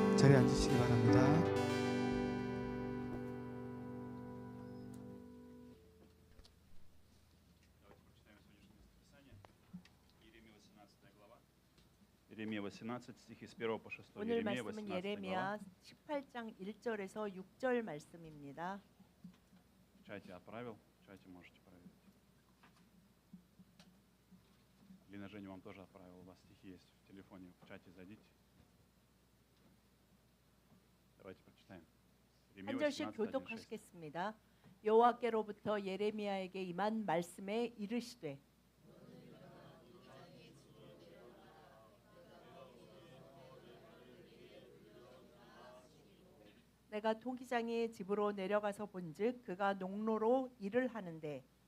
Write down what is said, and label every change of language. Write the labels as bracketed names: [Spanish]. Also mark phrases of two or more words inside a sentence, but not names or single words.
[Korean] 자리에 앉으시기 바랍니다. [Russian] Иеремия 18, стихи с 1 по 6. [Korean] 오늘 [Russian] Иеремия [Korean] 말씀은 [Russian] 18 глава. [Korean] 예레미야 18장 1절에서 6절 말씀입니다. [Russian] В чате отправил, в чате можете проверить. Лина Женя вам тоже отправила, у вас стихи есть в телефоне, в чате зайдите. Давайте прочитаем. [Korean] 한 [Russian] Иеремия [Korean] 절씩 [Russian] 18, 1, 6. [Korean] 교독하시겠습니다. 여호와께로부터 예레미야에게 임한 말씀에 이르시되 내가 토기장의 집으로 내려가서 본즉 그가 농로로 일을 하는데